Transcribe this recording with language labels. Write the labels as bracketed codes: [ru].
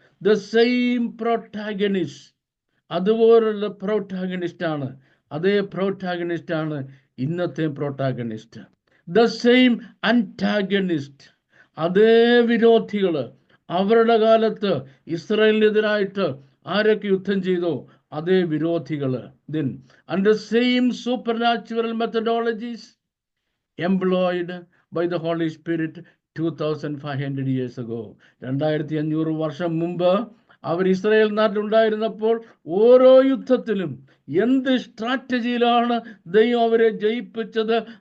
[ml] The same പ്രോട്ടാഗണിസ്റ്റ്, അതുപോലുള്ള പ്രോട്ടാഗണിസ്റ്റാണ്, അതേ പ്രോട്ടാഗണിസ്റ്റാണ് ഇന്നത്തെ പ്രോട്ടാഗണിസ്റ്റ്. ദ സെയിം അന്റാഗണിസ്റ്റ്, അതേ വിരോധികൾ. അവരുടെ കാലത്ത് ഇസ്രായേലിനെതിരായിട്ട് ആരൊക്കെ യുദ്ധം ചെയ്തോ അതേ വിരോധികൾ. [en] Then under same supernatural methodologies employed by the Holy Spirit 2500 years ago. [ml] 2500 വർഷം മുമ്പ് അവർ ഇസ്രായേൽ നാട്ടിലുണ്ടായിരുന്നപ്പോൾ ഓരോ യുദ്ധത്തിലും എന്ത് സ്ട്രാറ്റജിയിലാണ് ദൈവം അവരെ ജയിപ്പിച്ചത്?